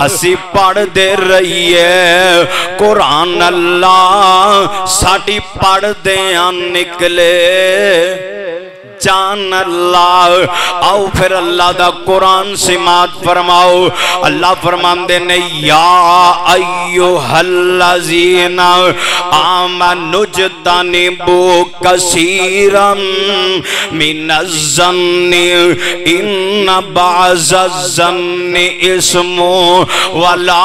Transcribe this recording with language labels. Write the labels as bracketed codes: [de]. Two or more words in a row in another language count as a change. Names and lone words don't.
[pa] ਅਸੀਂ ਪੜ੍ਹਦੇ ਰਹੀਏ ਕੁਰਾਨ ਅੱਲਾਹ ਸਾਡੀ ਪੜ੍ਹਦਿਆਂ ਨਿਕਲੇ ਜਾਨ ਅੱਲਾਹ। ਆਓ ਫਿਰ ਅੱਲਾਹ ਦਾ ਕੁਰਾਨ ਸਮਾਅਤ ਫਰਮਾਓ। ਅੱਲਾਹ ਫਰਮਾਂਦੇ ਨੇ [ar] يا أيها الذين آمنوا اجتنبوا كثيرا من الظن إن بعض الظن إثم ولا